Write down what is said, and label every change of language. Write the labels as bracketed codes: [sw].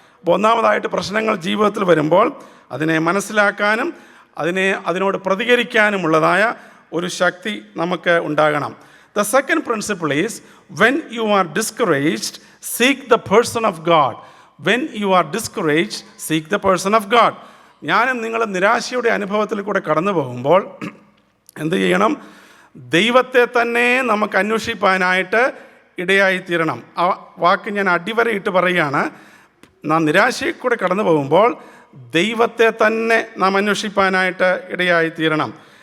[ml] അപ്പോൾ ഒന്നാമതായിട്ട് പ്രശ്നങ്ങൾ ജീവിതത്തിൽ വരുമ്പോൾ അതിനെ മനസ്സിലാക്കാനും അതിനോട് പ്രതികരിക്കാനുമുള്ളതായ ഒരു ശക്തി നമുക്ക് ഉണ്ടാകണം. [en] The second principle is, when you are discouraged, seek the person of God. When you are discouraged, seek the person of God. [ml] ഞാനും നിങ്ങൾ നിരാശയുടെ അനുഭവത്തിൽ കൂടെ കടന്നു പോകുമ്പോൾ എന്ത് ചെയ്യണം? ദൈവത്തെ തന്നെ നമുക്ക് അന്വേഷിപ്പാനായിട്ട് ഇടയായിത്തീരണം. ആ വാക്ക് ഞാൻ അടിവരയിട്ട് പറയുകയാണ്. നാം നിരാശയിൽ കൂടെ കടന്നു പോകുമ്പോൾ ദൈവത്തെ തന്നെ നാം അന്വേഷിപ്പാനായിട്ട് ഇടയായിത്തീരണം.